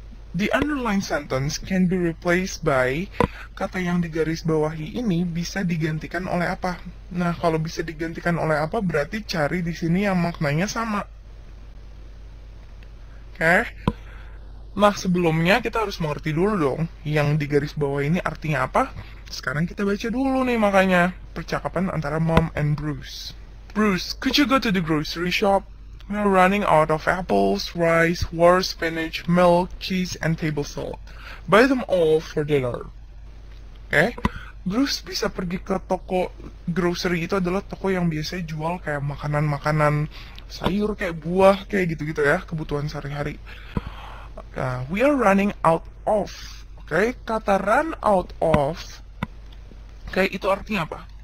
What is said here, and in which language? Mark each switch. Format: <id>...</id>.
<en>The underlined sentence can be replaced by,</en> <id>kata yang digaris bawahi ini bisa digantikan oleh apa? Nah, kalau bisa digantikan oleh apa, berarti cari di sini yang maknanya sama. Oke? Nah, sebelumnya kita harus mengerti dulu dong, yang digaris bawah ini artinya apa? Sekarang kita baca dulu nih makanya, percakapan antara Mom and Bruce.</id> <en>Bruce, could you go to the grocery shop? We're running out of apples, rice, war spinach, milk, cheese, and table salt. Buy them all for dinner.</en> <id>Oke? Bruce bisa pergi ke toko grocery, itu adalah toko yang biasanya jual kayak makanan-makanan sayur, kayak buah, kayak gitu-gitu ya, kebutuhan sehari-hari.</id> <en>We are running out of.</en> <id>Oke? Kata run out of, kayak itu artinya apa?</id>